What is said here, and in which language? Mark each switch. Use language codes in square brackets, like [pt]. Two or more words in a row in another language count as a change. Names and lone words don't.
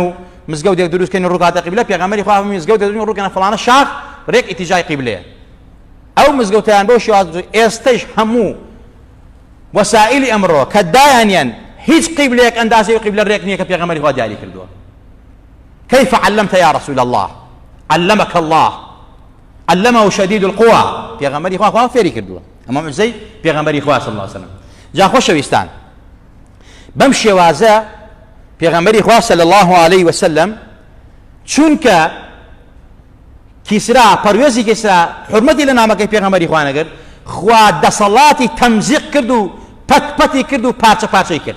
[ckb] و مزگەوتێک دروستکەین و ڕووکاتە قیبلە پێغەمبەری خوا فەرمی مزگەوتێک دروست ڕووکەنە فڵانە شاخ ڕێک ئیتیجای قیبلەیە ئەو مزگەوتیان بەو شێواز ئێستەش هەموو وەسائلی ئەمڕۆ کە دایانیان هیچ قیبلەیەک ئەندازەی قیبلە ڕێک نییە کە پێغەمبەری خوا دیاری کردووە [ar] كيف علمت يا رسول الله علمك الله علمه شديد القوى [ckb] پێغەمبەری خوا فێری کردووە ئەمە معجزەی پێغەمبەری خوا [ar] صلی الله عليه وسلم. [ckb] جا خۆشەویستان بەم شێوازە پێغەمبەری خوا [ar] صلی الله عليه وسلم [ckb] چونکە کیسرا پەروێزی کیسرا حرمەتی لە نامەکەی پێغەمبەری خوا نەگرت خوا دەسەڵاتی تەمزیق کرد و پەتپەتی کرد و پارچە پارچەی کرد.